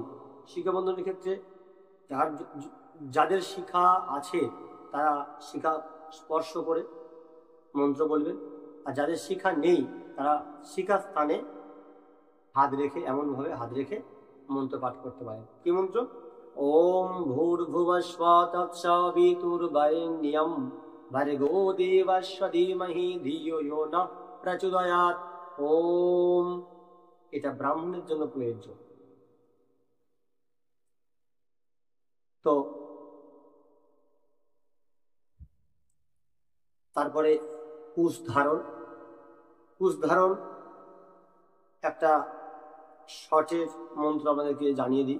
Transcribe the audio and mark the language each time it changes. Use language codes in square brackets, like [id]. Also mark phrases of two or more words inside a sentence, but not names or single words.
[bn] শিখা বন্ধনের ক্ষেত্রে যাদের শিখা আছে তারা শিখা স্পর্শ করে মন্ত্র বলবেন, আর যাদের শিখা নেই তারা শিখা স্থানে হাত রেখে, এমনভাবে হাত রেখে মন্ত্র পাঠ করতে পারেন। কি মন্ত্র? [sa] ওম ভূর্ভুবস্বঃ তৎসবিতুর্বরেণ্যম ভর্গো দেবস্য ধীমহি ধিয়ো यो নঃ প্রচোদয়াৎ। [bn] ওম। এটা ব্রাহ্মণের জন্য প্রযোজ্য। তো তারপরে কুশ ধারণ। কুশ ধারণ একটা শটের মন্ত্র আমাদেরকে জানিয়ে দিই।